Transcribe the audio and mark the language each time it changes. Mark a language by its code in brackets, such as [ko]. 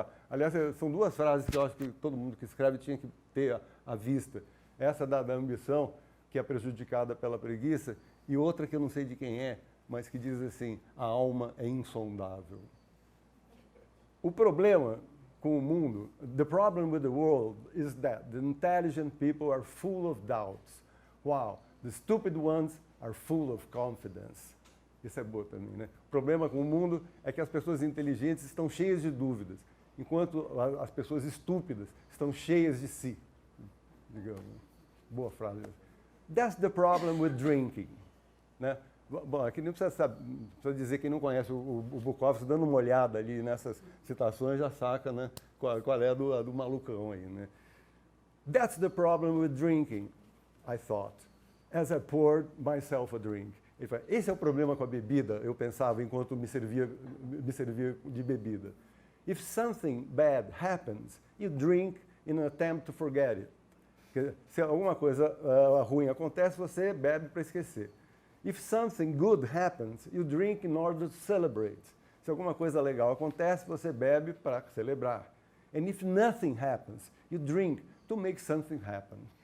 [pt] Aliás, são duas frases que eu acho que todo mundo que escreve tinha que ter à vista. Essa da ambição, que é prejudicada pela preguiça, e outra que eu não sei de quem é, mas que diz assim, a alma é insondável. O problema com o mundo, [en] the problem with the world is that the intelligent people are full of doubts, while the stupid ones are full of confidence. [pt] Isso é boa também, né? O problema com o mundo é que as pessoas inteligentes estão cheias de dúvidas, enquanto as pessoas estúpidas estão cheias de si. Digamos. Boa frase. [en] That's the problem with drinking. [pt] Né? Bom, aqui nem precisa dizer quem não conhece o Bukowski, dando uma olhada ali nessas citações, já saca, né, qual é a do malucão aí. Né? [en] That's the problem with drinking, I thought, as I poured myself a drink. [pt] Ele fala, esse é o problema com a bebida, eu pensava enquanto me servia de bebida. [en] If something bad happens, you drink in an attempt to forget it. [pt] Se alguma coisa ruim acontece, você bebe para esquecer. [en] If something good happens, you drink in order to celebrate. [pt] Se alguma coisa legal acontece, você bebe para celebrar. [en] And if nothing happens, you drink to make something happen.